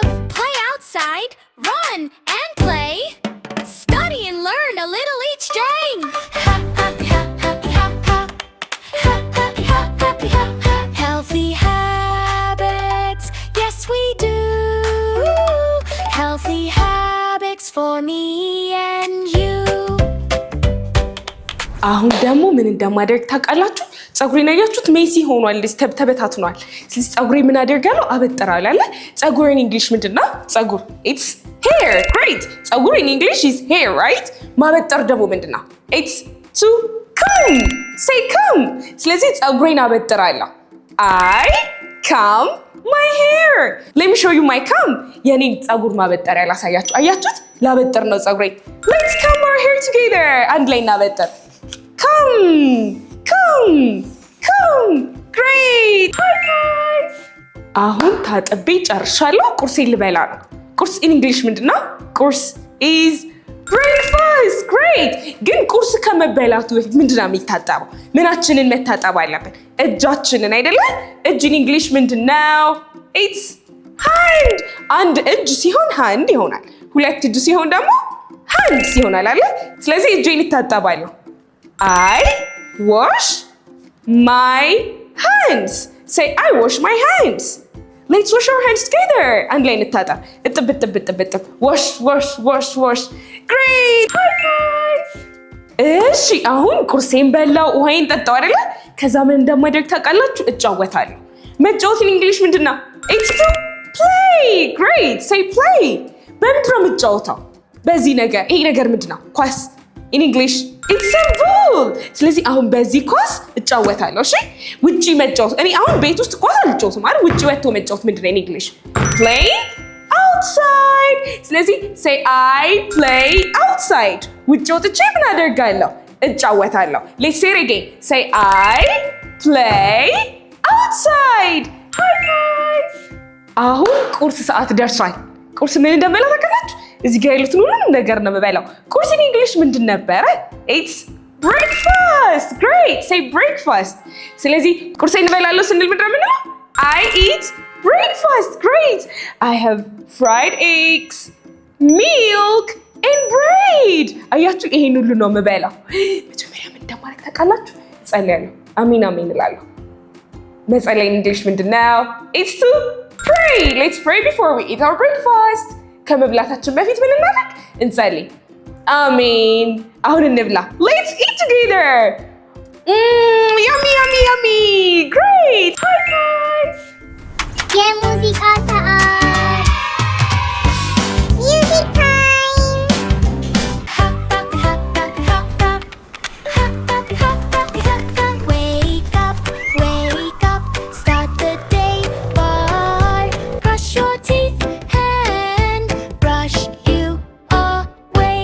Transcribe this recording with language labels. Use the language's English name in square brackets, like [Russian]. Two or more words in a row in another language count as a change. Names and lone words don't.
[English] Play outside, run and play. Study and learn a little each day. Healthy habits, yes we do. Healthy habits for me and you. [Amharic] አሁን ደግሞ ምን እንደማደርግ ታውቃላችሁ? ፀጉሬን አያችሁት? ሜሲ ሆኗል፣ ተበታትኗል። ስለዚህ ፀጉሬ ምን አደርጋለሁ? አበጥራለሁ አይደል? ፀጉር [English] in English [Amharic] ምንድነው? ፀጉር [English] it's hair. Great. ፀጉር in English is hair, right? [Amharic] ማበጠር ደግሞ ምንድነው? [English] It's to comb. Say comb. [Amharic] ስለዚህ ፀጉሬን አበጥራለሁ። [English] I comb my hair. Let me show you my comb. [Amharic] የኔ ፀጉር ማበጠሪያ ላሳያችሁ። አያችሁት? ላበጥር ነው ፀጉሬን። [English] Let's comb our hair together. [Amharic] አንድ ላይ እናበጥር። Comb. [English] Great. High five. [Amharic] አሁን ታጥቤ ጨርሻለሁ። ቁርሴን ልበላ ነው። ቁርስ [English] in English [Amharic] ምንድነው? [English] ቁርስ is breakfast. Great. [Amharic] ግን ቁርስ ከመበላቱ በፊት ምንድነው የሚታጠበው? ምናችንን መታጠብ አለብን? እጃችንን አይደለ? እጅ [English] in English [Amharic] ምንድነው? [English] It's hand. [Amharic] አንድ እጅ ሲሆን hand ይሆናል። ሁለት እጅ ሲሆን ደግሞ hands ይሆናል አይደል? ስለዚህ እጄን እታጠባለሁ። [English] I wash my hands. Say I wash my hands. Let's wash our hands together. [Amharic] አንድ ላይ እንታጠብ። እጥብ. [English] Wash. Great. High five. [Amharic] እሺ አሁን ቁርሴን በላው፣ ውሃዬን ጠጣው አይደለ? ከዛ ምን እንደማደርግ ታውቃላችሁ? እጫወታለሁ። መጫወት [English] in English [Amharic] ምንድነው? [English] It's to play. Great. Say play. [Amharic] በምንድን ነው የምጫወተው? በዚህ ነገር ይሄ ነገር ምንድነው? ኳስ [English] in English it's a ball። [Amharic] ስለዚህ አሁን በዚህ ኳስ እጫወታለሁ። እሺ ውጪ መጫወት እኔ አሁን ቤት ውስጥ ኳስ አልጫወትም አይደል? ውጪ ወጥቶ መጫወት ምንድነው [English] in English? playing outside። [Amharic] ስለዚህ [English] say I play outside። [Amharic] ውጪ ወጥቼ ምን አደርጋለሁ? እጫወታለሁ። [English] let's say it again say I play outside። high five። [Amharic] አሁን ቁርስ ሰዓት ደርሷል። ቁርስ ምን እንደምበላ ታውቃላችሁ? እዚህ ጋር ያሉትን ሁሉንም ነገር ነው የምበላው። ቁርስ [English] in English [Amharic] ምንድን ነበረ? [English] It's breakfast። great say breakfast። [Amharic] ስለዚህ ቁርሴን እበላለሁ ስንል ምንድን ነው የምንለው? [English] I eat breakfast። great I have fried eggs, milk and bread። [Amharic] አያችሁ ይሄን ሁሉ ነው የምበላው። መጀመሪያ ምን እንደማደርግ ታውቃላችሁ? እጸልያለሁ። አሜን አሜን እላለሁ። መጸለይ [English] in English [Amharic] ምንድን ነው? [English] It's to pray። let's pray before we eat our breakfast። [Amharic] ከመብላታችን በፊት ምን እናደርግ? እንጸልይ። አሜን። አሁን እንብላ። [English] let's eat together። yummy yummy yummy great high five። [Amharic] የሙዚቃ ሰዓት [English] music time። Wake up, start the day. Bar, brush your teeth and brush you away.